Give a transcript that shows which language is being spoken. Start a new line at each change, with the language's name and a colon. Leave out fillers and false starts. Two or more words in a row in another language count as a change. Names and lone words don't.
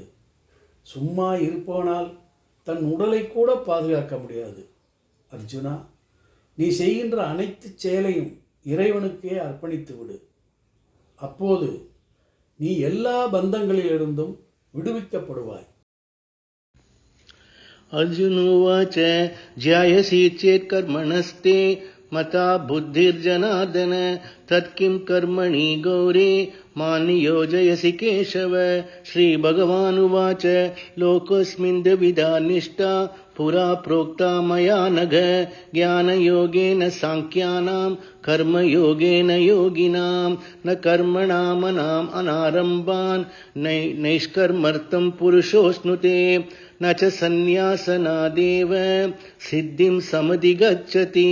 Tamil: சும்மா இருப்பவனால் தன் உடலை கூட பாதுகாக்க முடியாது. அர்ஜுனா, நீ செய்கின்ற அனைத்து செயலையும் இறைவனுக்கே அர்ப்பணித்து விடு. அப்போது நீ எல்லா பந்தங்களிலிருந்தும் விடுவிக்கப்படுவாய்.
Sanskrit: अर्जुनोवाच ज्यायसि चेत् कर्मणस्ते मता बुद्धिर्जनार्दन तत्किं कर्मणि गौरे मां नियोजयसि केशव. श्रीभगवानुवाच लोकोऽस्मिन् द्विविधा निष्ठा पुरा प्रोक्ता मया नघ ज्ञानयोगेन साङ्ख्यानां कर्मयोगेन योगिनां न कर्मणामनाम् अनारम्भान् नैष्कर्मर्थं पुरुषोऽश्नुते न च सन्न्यासनादेव सिद्धिं समधिगच्छति.